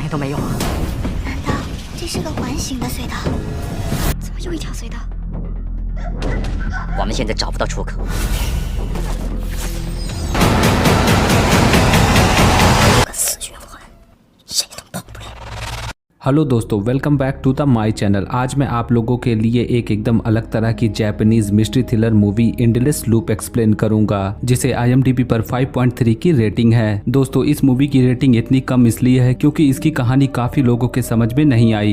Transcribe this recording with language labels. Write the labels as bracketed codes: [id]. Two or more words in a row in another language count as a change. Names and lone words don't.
[zh] 都没有啊！难道这是个环形的隧道？怎么又一条隧道？我们现在找不到出口。个死循环，谁都动不了。 [hi] हेलो दोस्तों, [en] welcome back to the my channel. [hi] आज मैं आप लोगों के लिए एक एकदम अलग तरह की [en] Japanese mystery thriller movie [hi] एंडलेस लूप एक्सप्लेन करूंगा, जिसे IMDb पर 5.3 की रेटिंग है। दोस्तों, इस मूवी की रेटिंग इतनी कम इसलिए है क्योंकि इसकी कहानी काफी लोगों के समझ में नहीं आई।